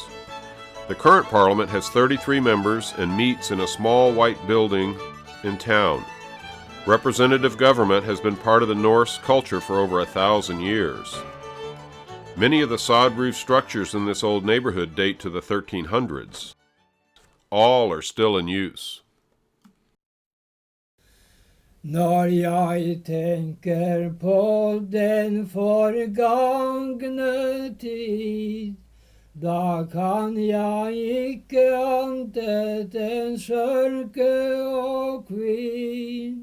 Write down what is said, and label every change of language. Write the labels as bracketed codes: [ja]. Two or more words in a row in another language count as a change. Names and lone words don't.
[en] The current parliament has 33 members and meets in a small white building in town. Representative government has been part of the Norse culture for over 1,000 years. Many of the sod-roof structures in this old neighborhood date to the 1300s. All are still in use. [no] Når jeg tenker på den forgangne tid, da kan jeg ikke annet enn sørge og kvin.